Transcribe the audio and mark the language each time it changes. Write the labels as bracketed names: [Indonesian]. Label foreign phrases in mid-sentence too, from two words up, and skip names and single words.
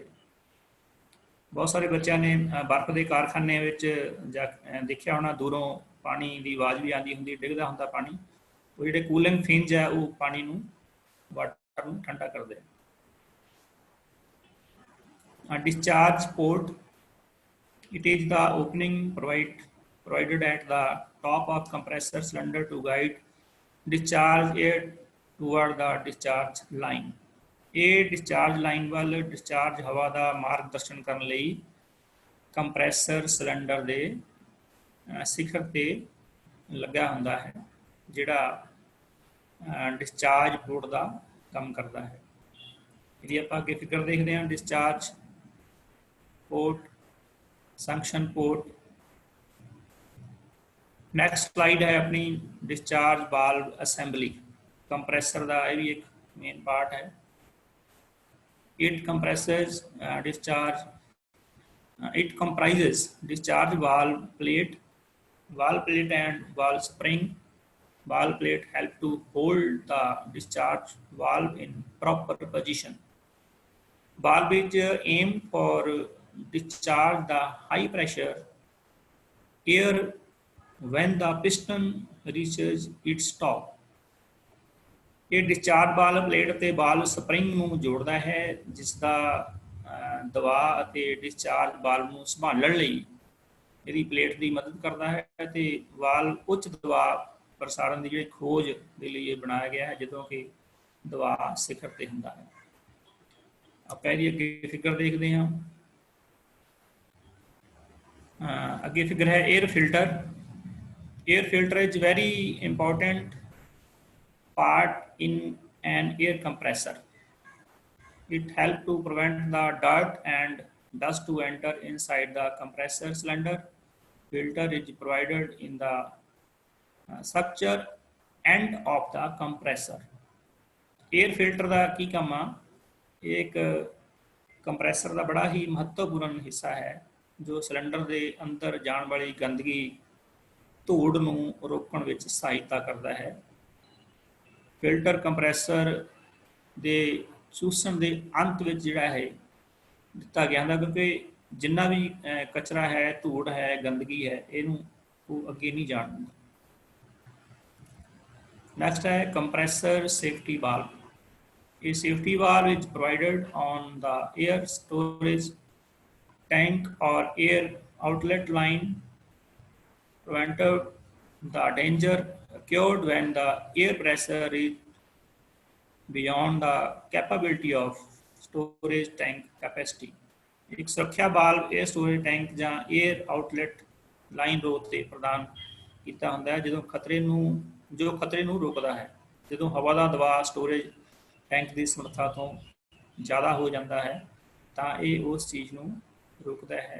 [Punjabi] ਬਹੁਤ ਸਾਰੇ ਬੱਚਿਆਂ ਨੇ ਬਰਫ਼ ਦੇ ਕਾਰਖਾਨੇ ਵਿੱਚ ਦੇਖਿਆ ਹੋਣਾ, ਦੂਰੋਂ ਪਾਣੀ ਦੀ ਆਵਾਜ਼ ਵੀ ਆਉਂਦੀ ਹੁੰਦੀ, ਡਿੱਗਦਾ ਹੁੰਦਾ ਪਾਣੀ। ਉਹ ਜਿਹੜੇ [English] cooling fins [Punjabi] ਹੈ ਉਹ ਪਾਣੀ ਨੂੰ, ਵਾਟਰ ਨੂੰ ਠੰਡਾ ਕਰਦੇ। [English] Discharge port, it is the opening provided at the top of compressor cylinder to guide discharge air toward the discharge line. [Punjabi] ਇਹ [English] discharge line [Punjabi] ਵੱਲ discharge ਹਵਾ ਦਾ ਮਾਰਗਦਰਸ਼ਨ ਕਰਨ ਲਈ [English] compressor cylinder [Punjabi] ਦੇ ਸਿਖਰ ਤੇ ਲੱਗਾ ਹੁੰਦਾ ਹੈ, ਜਿਹੜਾ [English] discharge port [Punjabi] ਦਾ ਕੰਮ ਕਰਦਾ ਹੈ। ਇਹਦੀ ਆਪਾਂ ਅੱਗੇ ਫਿਗਰ ਦੇਖਦੇ ਹਾਂ। [English] discharge port, suction port. next slide [Punjabi] ਹੈ ਆਪਣੀ [English] discharge valve assembly. [Punjabi] ਕੰਪਰੈਸਰ ਦਾ ਇਹ ਵੀ ਇੱਕ [English] main part [Punjabi] ਹੈ। [English] It comprises discharge valve plate and valve spring. Valve plate help to hold the discharge valve in proper position. Valve is aimed for discharge the high pressure air when the piston reaches its top. [Punjabi] ਇਹ [English] discharge valve plate [Punjabi] ਅਤੇ [English] valve spring [Punjabi] ਨੂੰ ਜੋੜਦਾ ਹੈ, ਜਿਸ ਦਾ ਦਬਾਅ ਅਤੇ [English] discharge valve [Punjabi] ਨੂੰ ਸੰਭਾਲਣ ਲਈ ਇਹਦੀ ਪਲੇਟ ਦੀ ਮਦਦ ਕਰਦਾ ਹੈ ਅਤੇ ਵਾਲਵ ਉੱਚ ਦਬਾਅ ਪ੍ਰਸਾਰਣ ਦੀ ਜਿਹੜੀ ਖੋਜ ਦੇ ਲਈ ਇਹ ਬਣਾਇਆ ਗਿਆ ਹੈ, ਜਦੋਂ ਕਿ ਦਬਾਅ ਸਿਖਰ ਤੇ ਹੁੰਦਾ ਹੈ। ਆਪਾਂ ਇਹਦੀ ਅੱਗੇ ਫਿਗਰ ਦੇਖਦੇ ਹਾਂ। ਅੱਗੇ ਫਿਗਰ ਹੈ [English] air filter. air filter is very important part in an air compressor. It helps to prevent the dirt and dust to enter inside the compressor cylinder. Filter is provided in the structure end of the compressor. Air filter [Punjabi] ਦਾ ਕੀ ਕੰਮ ਆ? ਇੱਕ ਕੰਪਰੈਸਰ ਦਾ ਬੜਾ ਹੀ ਮਹੱਤਵਪੂਰਨ ਹਿੱਸਾ ਹੈ ਜੋ ਸਿਲੰਡਰ ਦੇ ਅੰਦਰ ਜਾਣ ਵਾਲੀ ਗੰਦਗੀ, ਧੂੜ ਨੂੰ ਰੋਕਣ ਵਿੱਚ ਸਹਾਇਤਾ ਕਰਦਾ ਹੈ। ਫਿਲਟਰ ਕੰਪਰੈਸਰ ਦੇ ਚੂਸਣ ਦੇ ਅੰਤ ਵਿੱਚ ਜਿਹੜਾ ਹੈ ਦਿੱਤਾ ਗਿਆ ਹੁੰਦਾ, ਕਿਉਂਕਿ ਜਿੰਨਾ ਵੀ ਕਚਰਾ ਹੈ, ਧੂੜ ਹੈ, ਗੰਦਗੀ ਹੈ, ਇਹਨੂੰ ਉਹ ਅੱਗੇ ਨਹੀਂ ਜਾਣ ਦਿੰਦਾ। ਨੈਕਸਟ ਹੈ [English] compressor safety valve. this safety valve is provided on the air storage tank or air outlet line, prevented the danger occurred when the air pressure is beyond the capability of storage tank capacity. [Punjabi] ਇੱਕ ਸੁਰੱਖਿਆ ਵਾਲਵ [English] air storage tank [Punjabi] ਜਾਂ [English] air outlet line road [Punjabi] ਤੇ ਪ੍ਰਦਾਨ ਕੀਤਾ ਹੁੰਦਾ ਹੈ ਜਦੋਂ ਖਤਰੇ ਨੂੰ ਰੋਕਦਾ ਹੈ। ਜਦੋਂ ਹਵਾ ਦਾ ਦਬਾਅ [English] storage tank [Punjabi] ਦੀ ਸਮਰੱਥਾ ਤੋਂ ਜ਼ਿਆਦਾ ਹੋ ਜਾਂਦਾ ਹੈ ਤਾਂ ਇਹ ਉਸ ਚੀਜ਼ ਨੂੰ ਰੋਕਦਾ ਹੈ।